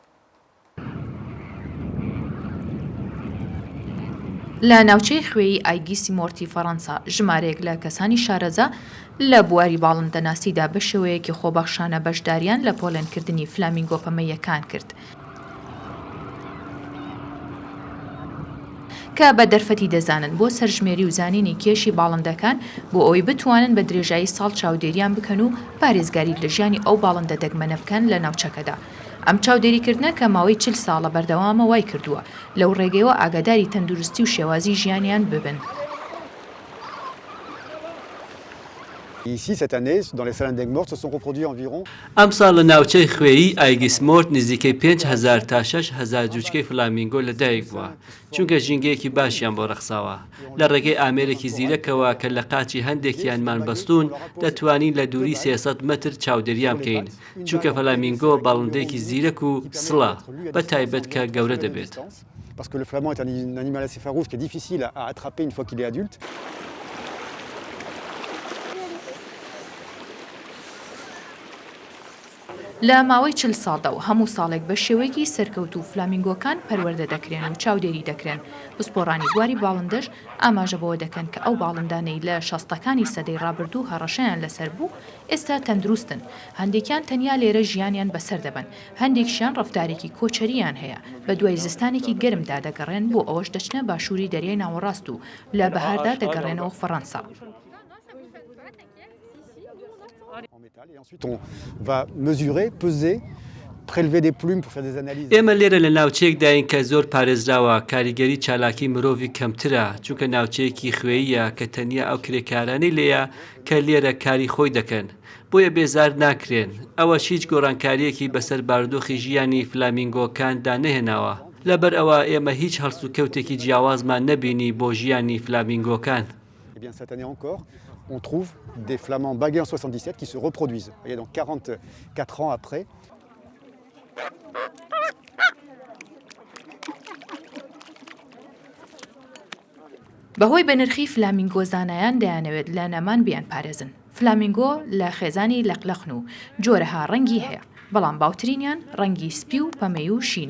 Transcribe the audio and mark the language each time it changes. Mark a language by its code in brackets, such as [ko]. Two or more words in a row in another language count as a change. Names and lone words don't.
[ckb] لە ناوچەی خوێی ئایگیسی مۆرتی فەڕەنسا ژمارەیەک لە کەسانی شارەزا لە بواری باڵندەناسیدا بە شێوەیەکی خۆبەخشانە بەشداریان لە پۆلەنکردنی فلامینگۆ پەمەیەکان کرد کە بە دەرفەتی دەزانن بۆ سەرژمێری و زانینی کێشی باڵندەکان بۆ ئەوەی بتوانن بە درێژایی ساڵ چاودێریان بکەن و پارێزگاری لە ژیانی ئەو باڵندە دەگمەنە بکەن لە ناوچەکەدا. ئەم چاودێریکردنە کە ماوەی 40 ساڵە بەردەوامە وای کردووە لەو ڕێگەیەوە ئاگاداری تەندروستی و شێوازی ژیانیان ببن. [fr] Ici, cette année, dans les salles d'Aigues-Mortes, se sont reproduits environ. [ckb] ئەم ساڵ لە ناوچەی خوێیی ئایگیسمۆرت نزیکەی 5,000 تا 6,000 جوچکەی فلامینگۆ لەدایک بووە چونکە ژینگەیەکی باشیان بۆ ڕەخساوە. لە ڕێگەی ئامێرێکی زیرەکەوە کە لە قاچی هەندێکیانمان بەستون دەتوانین لە دووری 300 متر چاودێریان بکەین چونکە فلامینگۆ باڵندێکی زیرەک و سڵە بە تایبەت کە گەورە دەبێت. [fr] Parce que le flamand est un animal assez farouche qui est difficile à attraper une fois qu'il est adulte. [ckb] لە ماوەی 40 ساڵدا و هەموو ساڵێک بە شێوەیەکی سەرکەوت و فلامینگۆکان پەروەردە دەکرێن و چاودێری دەکرێن. پسپۆڕانی بواری باڵندەش ئاماژە بەوە دەکەن کە ئەو باڵندانەی لە 60ەکانی سەدەی ڕابردوو هەڕەشەیان لەسەر بوو ئێستا تەندروستن. هەندێکیان تەنیا لێرە ژیانیان بەسەر دەبن. هەندێکشیان ڕەفتارێکی کۆچەریان هەیە بە دوای زستانێکی گەرمدا دەگەڕێن بۆ ئەوەش دەچنە باشووری دەریای ناوەڕاست و لە بەهاردا دەگەڕێنەوە فەڕەنسا. [fr] Et ensuite, on va mesurer, peser, prélever des plumes pour faire des analyses. [ckb] ئێمە لێرە لە ناوچەیەکداین کە زۆر پارێزراوە کاریگەری چالاکی مرۆڤی کەمترە چونکە ناوچەیەکی خوێیە کە تەنیا ئەو کرێکارانەی لێیە کە لێرە کاری خۆی دەکەن بۆیە بێزار ناکرێن. ئەوە هیچ گۆڕانکاریەکی بەسەر بارودۆخی ژیانی فلامینگۆکاندا نەهێناوە. لەبەر ئەوە ئێمە هیچ هەڵس و کەوتێکی جیاوازمان نەبینی بۆ ژیانی فلامینگۆکان. [fr] Eh bien, cette année encore, on trouve des flamands bagués en 77 qui se reproduisent. Vous voyez, donc 44 ans après. [ckb] بەهۆی بەنرخی فلامینگۆ زانایان دەیانەوێت لە نەمان بیان پارێزن. فلامینگۆ لە خێزانی لەقلەخن و جۆرەها ڕەنگی هەیە بەڵام باوترینیان ڕەنگی سپی و پەمەی و شینە.